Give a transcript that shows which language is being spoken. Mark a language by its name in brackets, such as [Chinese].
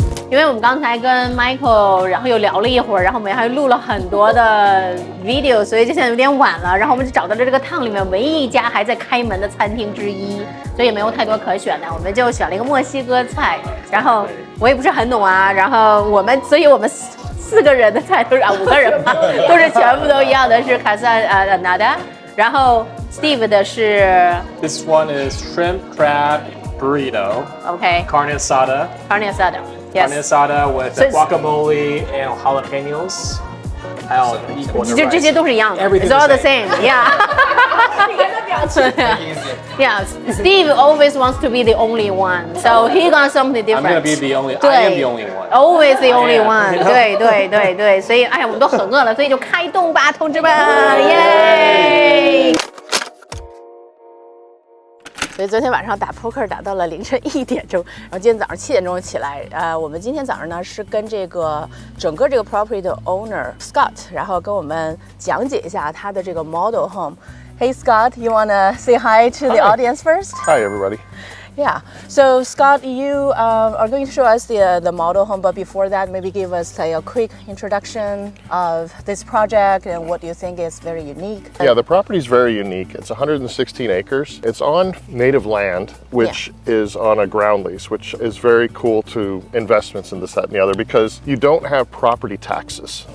[Chinese] 因为我们刚才跟 Michael 然后又聊了一会儿，然后我们还录了很多的 video， 所以就现在有点晚了。然后我们就找到了这个趟里面唯一一家还在开门的餐厅之一，所以也没有太多可选的，我们就选了一个墨西哥菜。然后我也不是很懂啊，然后所以我们4个人的菜都是5个人吧，都是全部都一样的，是卡萨nada。然后 Steve 的是 [English] This one is shrimp crab burrito. OK Carne asada. Carne asada. Carne asada with guacamole and jalapenos. [Chinese] 还有异国的 [English] rice. [Chinese] 就这些都是一样的。 [English] It's all the same. Yeah. Yeah. Steve always wants to be the only one, so he got something different. I'm gonna be the only. I am the only one. Always the only one. [Chinese] 对，所以哎呀，我们都很饿了，所以就开动吧，同志们，耶！所以昨天晚上打poker打到了凌晨1点钟，然后今天早上7点钟起来。我们今天早上呢是跟整个这个 property 的 owner Scott， 然后跟我们讲解一下他的这个 model home。 [English] Hey Scott, you wanna say hi to the audience first? Hi everybody. Yeah. So Scott, you are going to show us the model home, but before that, maybe give us a quick introduction of this project and what you think is very unique. Yeah, the property is very unique. It's 116 acres. It's on native land, which is on a ground lease, which is very cool to investments in this, that, and the other, because you don't have property taxes.